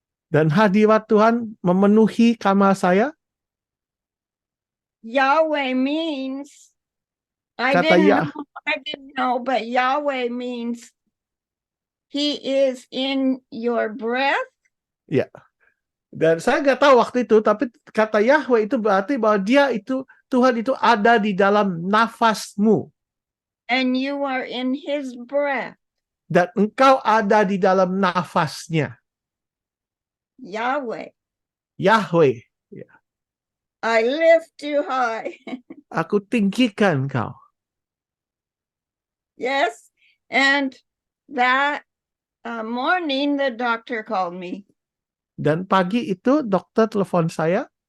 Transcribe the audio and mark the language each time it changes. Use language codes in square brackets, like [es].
[id] Dan hadirat Tuhan memenuhi kamar saya. [en] Yahweh means, I [id] Kata [en] didn't know, but Yahweh means He is in your breath. [id] Ya. Dan saya nggak tahu waktu itu, tapi kata Yahweh itu berarti bahwa Tuhan itu ada di dalam nafasmu. [en] And you are in His breath. [id] Dan engkau ada di dalam nafasnya. Yahweh. Yahweh. [en] I lift you high. [id] Aku tinggikan engkau. [en] Yes. And that morning, the doctor called me [id] Dan pagi itu dokter telepon saya.